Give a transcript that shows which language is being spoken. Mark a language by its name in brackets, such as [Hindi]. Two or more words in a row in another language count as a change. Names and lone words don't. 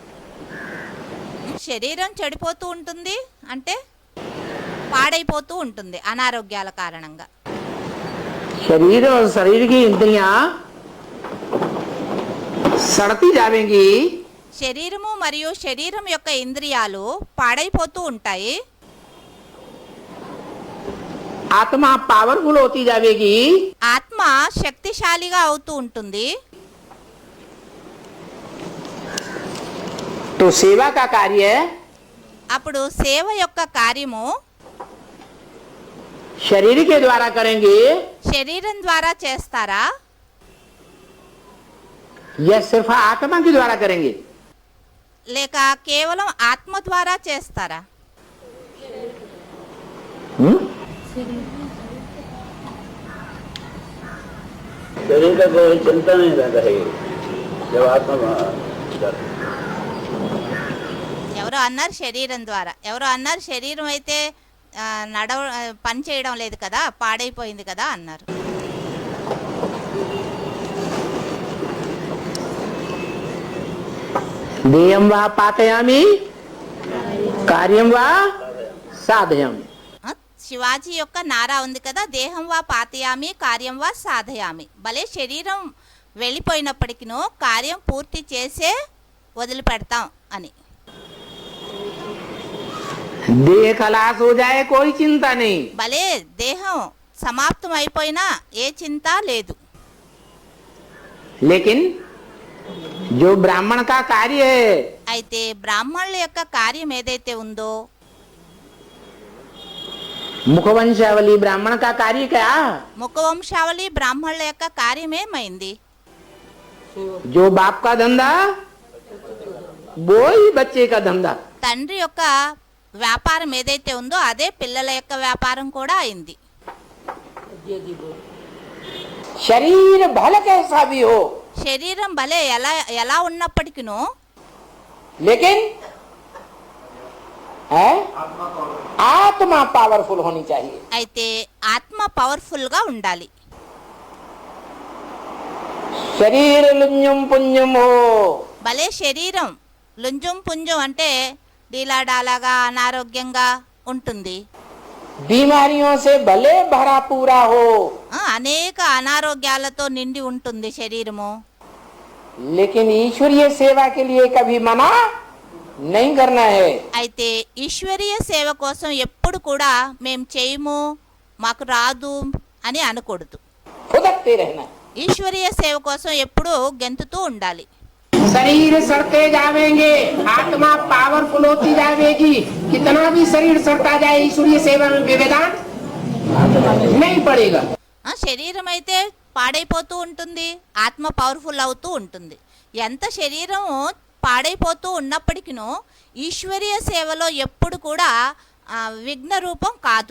[Telugu] శరీరం చెడిపోతూ ఉంటుంది అంటే పాడైపోతూ ఉంటుంది అనారోగ్యాల కారణంగా. [Hindi] शरीर और शरीर की इंद्रियां सड़ती जाएंगी, [Telugu] శరీరము మరియు శరీరం యొక్క ఇంద్రియాలు పాడైపోతూ ఉంటాయి, [Hindi] आत्मा पावरफुल होती जाएगी। [Telugu] ఆత్మ శక్తిశాలిగా అవుతూ ఉంటుంది. [Hindi] तो सेवा का कार्य [Telugu] అప్పుడు సేవ యొక్క కార్యము [Hindi] शरीर के द्वारा करेंगे [Telugu] శరీరం ద్వారా చేస్తారా [Hindi] या सिर्फ आत्मा के द्वारा करेंगे? [Telugu] లేక కేవలం ఆత్మ ద్వారా చేస్తారా? [Hindi] शरीर का कोई चिंता नहीं रहेगी जब आत्मा [Telugu] ఎవరో అన్నారు శరీరం ద్వారా, ఎవరో అన్నారు శరీరం అయితే పని చేయడం లేదు కదా, పాడైపోయింది కదా అన్నారు. [Sanskrit] देयं वा पातयामि कार्यं वा साधयामि. [Telugu] శివాజీ యొక్క నారా ఉంది కదా, [Sanskrit] దేహం వా పాతయామి కార్యం వా సాధయామి. [Telugu] భలే శరీరం వెళ్ళిపోయినప్పటికినూ కార్యం పూర్తి చేసే వదిలిపెడతాం అని. [Hindi] देह खलास हो जाए कोई चिंता नहीं, [Telugu] భలే దేహం సమాప్తం అయిపోయినా ఏ చింత లేదు. [Hindi] लेकिन जो ब्राह्मण का कार्य है [Telugu] అయితే బ్రాహ్మణుల యొక్క కార్యం ఏదైతే ఉందో, [Hindi] मुखवंशावली ब्राह्मण का कार्य क्या? [Telugu] ముఖవంశావళి బ్రాహ్మణుల యొక్క కార్యం ఏమైంది? [Hindi] जो बाप का धंधा वो ही बच्चे का धंधा. [Telugu] తండ్రి యొక్క వ్యాపారం ఏదైతే ఉందో అదే పిల్లల యొక్క వ్యాపారం కూడా అయింది. [Hindi] शरीर भले कैसा भी हो, [Telugu] శరీరం భలే ఎలా ఉన్నప్పటికినూ [Hindi] लेकिन है आत्मा पावरफुल होनी चाहिए. [Telugu] అయితే ఆత్మ పవర్ఫుల్ గా ఉండాలి. [Hindi] शरीर लुंजम पुंजम हो, [Telugu] భలే శరీరం లుంజుం పుంజం అంటే డీలాడాలాగా అనారోగ్యంగా ఉంటుంది. [Hindi] बीमारियों से भले भरा पूरा हो, [Telugu] అనేక అనారోగ్యాలతో నిండి ఉంటుంది శరీరము. [Hindi] लेकिन ईश्वरीय सेवा के लिए कभी मना नहीं करना है. [Telugu] అయితే ఈశ్వరీయ సేవ కోసం ఎప్పుడు కూడా మేము చేయము, మాకు రాదు అని అనకూడదు. [Hindi] खुदकते रहना. [Telugu] ఈశ్వరీయ సేవ కోసం ఎప్పుడు గెంతుతూ ఉండాలి. [Hindi] शरीर सड़ते जावेंगे, आत्मा पावरफुल होती जाएगी. कितना भी शरीर सड़ता जाए, ईश्वरीय सेवा में व्यवधान नहीं पड़ेगा. [Telugu] శరీరం అయితే పాడైపోతూ ఉంటుంది, ఆత్మ పవర్ఫుల్ అవుతూ ఉంటుంది. ఎంత శరీరం పాడైపోతూ ఉన్నప్పటికీనూ ఈశ్వరీయ సేవలో ఎప్పుడు కూడా విఘ్న రూపం కాదు.